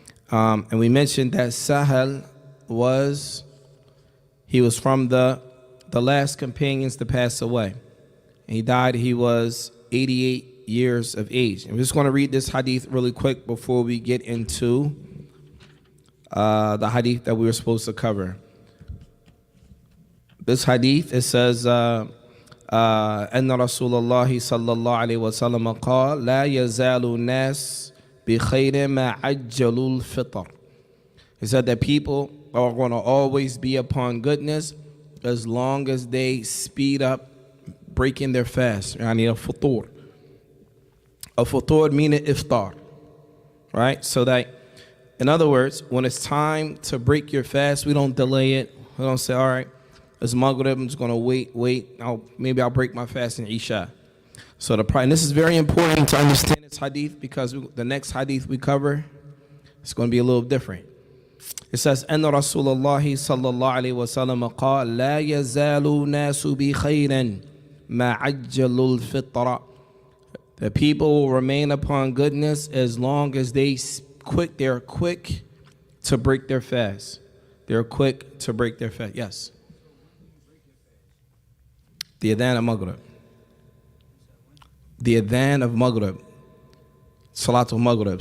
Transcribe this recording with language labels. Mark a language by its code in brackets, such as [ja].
[en] And we mentioned that Sahal was from the last companions to pass away. And he died, he was 88 years of age. I'm just going to read this hadith really quick before we get into the hadith that we were supposed to cover. This hadith, it says, [ar] أن رسول الله صلى الله عليه وسلم قال لا يزال الناس بخير ما عجلوا الفطر. [en] He said that people are going to always be upon goodness as long as they speed up breaking their fast. [ar] يعني الفطور. [en] الفطور meaning iftar. Right? So that, in other words, when it's time to break your fast, we don't delay it. We don't say, all right, it's Maghrib, I'm just going to wait. Maybe I'll break my fast in Isha. So and this is very important to understand this hadith because the next hadith we cover, it's going to be a little different. It says, [ar] أن رسول الله صلى الله عليه وسلم قال لا يزال الناس بخير ما عجلوا الفطر. [en] The people will remain upon goodness as long as they're quick to break their fast. They're quick to break their fast. Yes. The adhan of Maghrib. The adhan of Maghrib. Salatul Maghrib.